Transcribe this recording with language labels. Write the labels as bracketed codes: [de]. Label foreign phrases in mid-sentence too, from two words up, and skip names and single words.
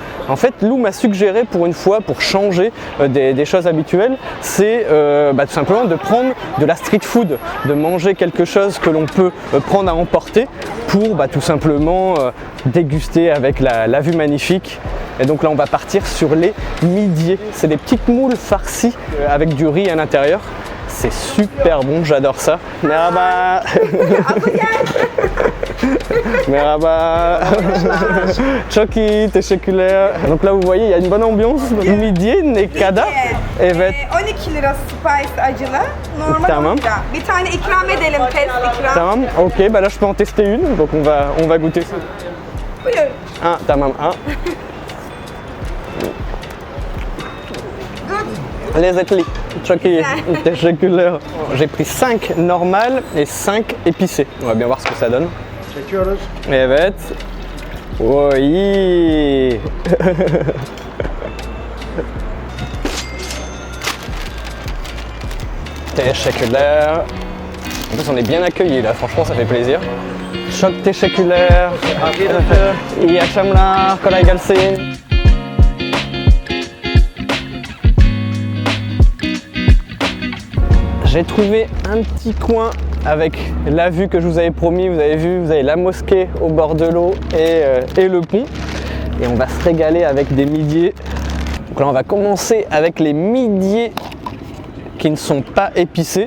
[fr] En fait, Lou m'a suggéré pour une fois, pour changer des choses habituelles, c'est tout simplement de prendre de la street food, de manger quelque chose que l'on peut prendre à emporter pour tout simplement déguster avec la vue magnifique. Et donc là, on va partir sur les midiers. C'est des petites moules farcies avec du riz à l'intérieur. C'est super bon, j'adore ça. [tr] Merhaba. Merhaba. Çok iyi, teşekkürler. [fr] Donc là, vous voyez, il y a une bonne ambiance. [tr] Midye, ne kadar? Evet. 12 lira spice acılı. Normal Tamam. 10 lira. Bir tane ikram edelim, test ikram. Tamam, [fr] ok, bah là je peux en tester une, donc on va goûter ça. [tr] Buyur. Un, tamam, un. Lezzetli. Çok iyi. Teşekkürler. [fr] J'ai pris 5 normales et 5 épicées. On va bien voir ce que ça donne. [tr] Çekiyoruz. Evet. [fr] Oui. [tr] Teşekkürler. [fr] En plus, on est bien accueillis là, franchement, ça fait plaisir. [tr] Çok teşekkürler. İyi akşamlar. Kolay gelsin. [fr] J'ai trouvé un petit coin avec la vue que je vous avais promis. Vous avez vu, vous avez la mosquée au bord de l'eau et le pont. Et on va se régaler avec des midiers. Donc là, on va commencer avec les midiers qui ne sont pas épicés.